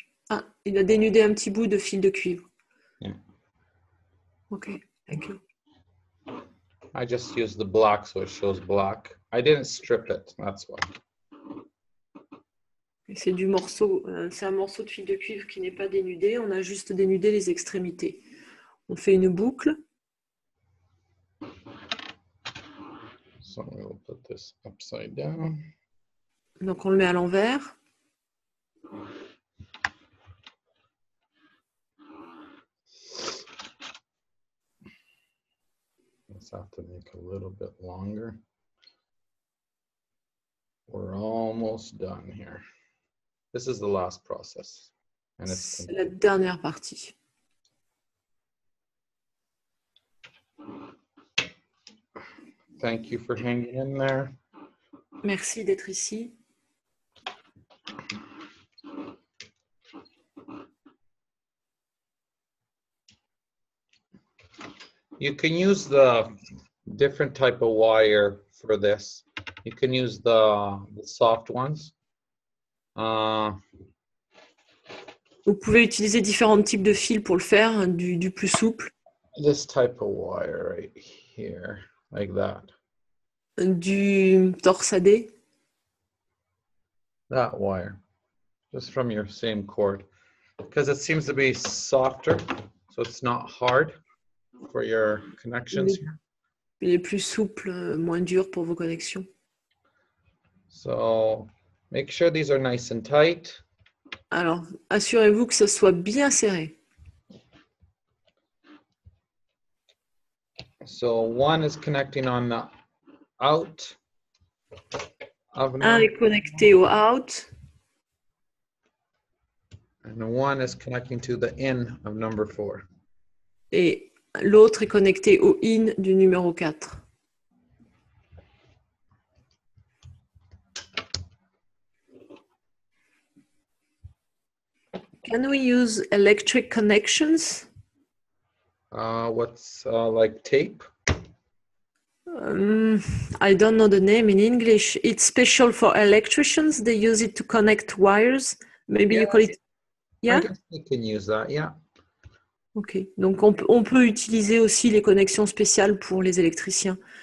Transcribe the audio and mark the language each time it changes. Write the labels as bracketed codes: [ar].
[fr] Ah, il a dénudé un petit bout de fil de cuivre. [en] Yeah. Ok, thank you. I just used the black so it shows black. I didn't strip it, that's why. [fr] C'est un morceau de fil de cuivre qui n'est pas dénudé. On a juste dénudé les extrémités. On fait une boucle. [en] So we'll put this upside down. [fr] Donc on le met à l'envers. [en] Let's have to make a little bit longer. We're almost done here. This is the last process. And it's [fr] C'est la dernière partie. [en] Thank you for hanging in there. [fr] Merci d'être ici. [en] You can use the different type of wire for this. You can use the soft ones. [fr] Vous pouvez utiliser différents types de fils pour le faire, du plus souple, [en] This type of wire right here, like that. [fr] du torsadé. [en] That wire, just from your same cord, because it seems to be softer, so it's not hard for your connections here. [fr] Il est plus souple, moins dur pour vos connexions. [en] So make sure these are nice and tight. [fr] Alors, assurez-vous que ça soit bien serré. [en] So one is connecting on the out of [fr] Un [en] number, [fr] est connecté au out [en] and one is connecting to the in of number 4. [fr] et l'autre est connecté au in du numéro 4. [en] Can we use electric connections? What's like tape? I don't know the name in English. It's special for electricians. They use it to connect wires. Maybe you call it... I Yeah? guess we can use that, yeah. Ok. [fr] Donc, on peut utiliser aussi les connexions spéciales pour les électriciens.